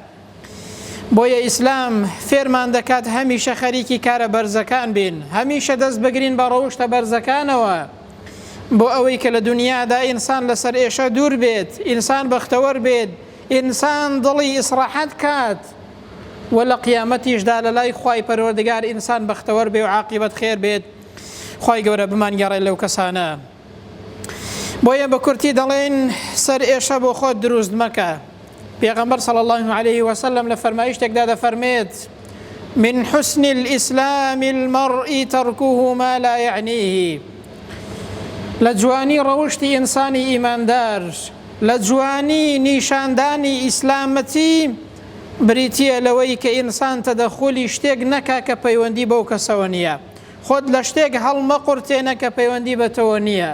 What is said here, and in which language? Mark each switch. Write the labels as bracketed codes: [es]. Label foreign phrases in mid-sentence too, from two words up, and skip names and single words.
[ckb] بۆیە ئیسلام فێرمان دەکات هەمیشە خەریکی کارە بەرزەکان بین، هەمیشە دەست بگرین بە ڕەوشتە بەرزەکانەوە، بۆ ئەوەی کە لە دنیادا ئینسان لەسەر ئێشە دوور بێت، ئینسان بەختەوەر بێت، ئینسان دڵی ئیسراحەت کات، و لە قیامەتیشدا لە لای خوای پەروەردگار ئینسان بەختەوەر بێ و عاقیبەت خێر بێت. خوای گەورە بمانگەڕێت لەو کەسانە. بۆیە بە کورتی دەڵێن سەر ئێشە بۆ خۆت دروست مەکە. پێغەمبەر [ar] صلی الله عليه وسلم [ckb] لە فەرمایشتێکدا دەفەرمێت: [ar] من حسن الإسلام المرء تركه ما لا يعنيه. [ckb] لە جوانی ڕەوشتی ئینسانی ئیماندار، لە جوانی نیشاندانی ئیسلامەتی بریتیە لەوەی کە ئینسان تەدەخولی شتێک نەکا کە پەیوەندی بەو کەسەوە نییە، خۆت لە شتێک هەڵمەقورتێنە کە پەیوەندی بەتەوە نییە.